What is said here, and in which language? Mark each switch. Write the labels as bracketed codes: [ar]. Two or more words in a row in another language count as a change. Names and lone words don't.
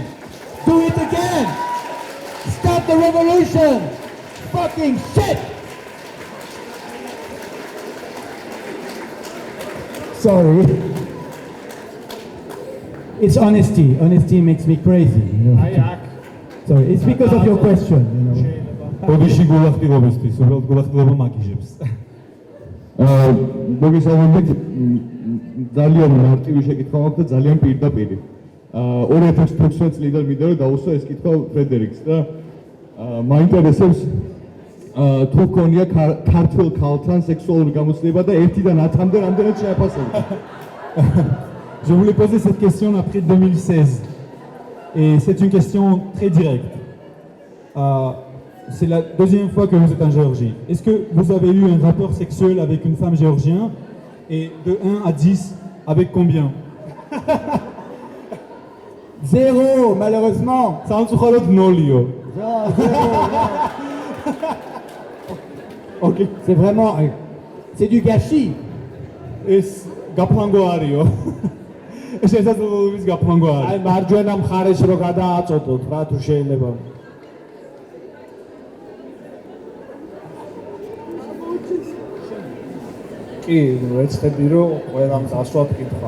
[en] Do it again! Stop the revolution! Fucking shit! Sorry. It's honesty. Honesty makes me crazy. You know? Sorry, it's because of your question, you know. [ka] ოდიში გულახდილობისთვის, უბრალოდ გულახდილობა მაგიჟებს. მოგესალმებით, ძალიან მარტივი შეკითხვა მაქვს და ძალიან პირდაპირი. 2016 წლიდან მინდა რომ დავუსვა ეს კითხვა ფრედერიკს და მაინტერესებს თუ გქონია ქართულ ქალთან სექსუალური გამოცდილება და 1-დან 10-მდე რამდენად შეაფასებდა? [fr] Je voulais poser cette question après 2016 et c'est une question très directe. C'est la deuxième fois que vous êtes en Géorgie. Est-ce que vous avez eu un rapport sexuel avec une femme géorgienne et de 1 à 10 avec combien? 0, malheureusement. [ka] სამწუხაროდ ნოლი. [fr] Ok. C'est vraiment, c'est du gâchis. [ka] ეს გაფლანგვა არის. შესაძლებლობის გაფლანგვა არის. აი მარჯვენა მხარეს რო გადააწოდოთ რა თუ შეიძლება. კი, ეცდები რომ ყველამ დასვათ კითხვა.